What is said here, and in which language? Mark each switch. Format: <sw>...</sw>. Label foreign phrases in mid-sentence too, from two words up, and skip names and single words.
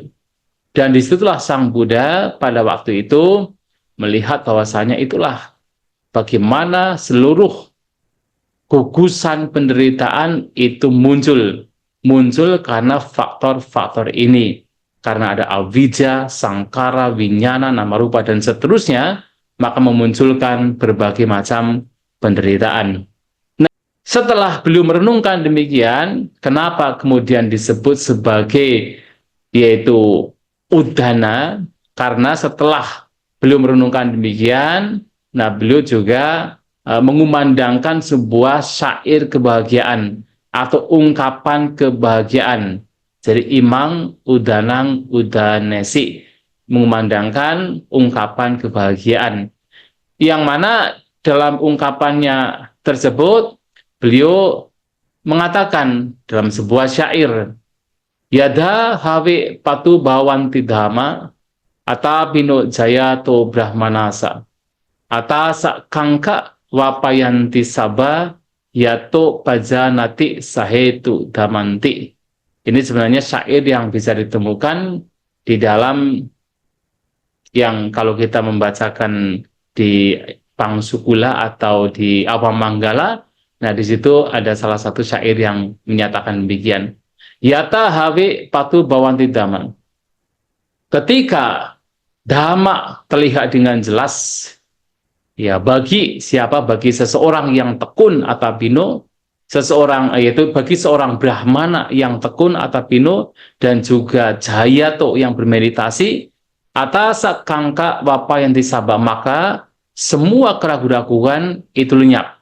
<id>Dan disitulah Sang Buddha pada waktu itu melihat bahwasanya itulah bagaimana seluruh gugusan penderitaan itu muncul karena faktor-faktor ini, karena ada avijja, sangkara, winyana,</id> <pi>nama rupa</pi> <id>dan seterusnya, maka memunculkan berbagai macam penderitaan. Nah, setelah beliau merenungkan demikian, kenapa kemudian disebut sebagai yaitu udana, karena setelah beliau merenungkan demikian, nah beliau juga mengumandangkan sebuah syair kebahagiaan atau ungkapan kebahagiaan. Jadi</id> <pi>imang udanang udanesi,</pi> <id>mengumandangkan ungkapan kebahagiaan. Yang mana dalam ungkapannya tersebut, beliau mengatakan dalam sebuah syair,</id> <pi>Yada hawe patu bawanti dhamma, ata bino jaya to brahmanasa, ata sakangka wapayanti sabha, yato pajanati sahetu damanti.</pi> <id>Ini sebenarnya syair yang bisa ditemukan di dalam yang kalau kita membacakan di Pangsukula atau di Awamanggala, nah di situ ada salah satu syair yang menyatakan demikian.</id> <pi>Yata hawe patu bawanti dhamma.</pi> <id>Ketika dhamma terlihat dengan jelas, ya bagi siapa? Bagi seseorang yang tekun atapino, seseorang yaitu bagi seorang brahmana yang tekun atapino dan juga jayato yang bermeditasi,</id> <pi>atas kangka wapa</pi> <id>yang disabak, maka semua keraguan-keraguan itu lenyap.</id>